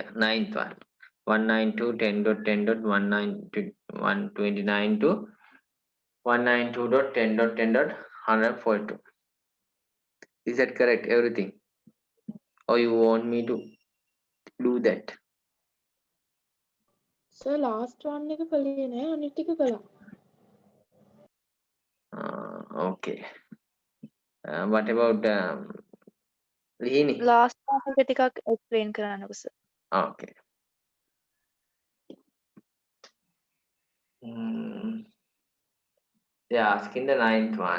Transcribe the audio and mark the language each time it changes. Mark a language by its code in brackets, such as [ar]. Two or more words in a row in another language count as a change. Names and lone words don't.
[en] Ninth one. 192.10.10.129 to 192.10.10.142. Is that correct? Everything? Or you want me to do that? So last one [si] එක කළේ නෑ අනිත් ටික කළා. [en] Okay. What about Lini? Last one [si] එක ටිකක් explain කරන්නකෝ sir. [en] Okay. They are asking the ninth one.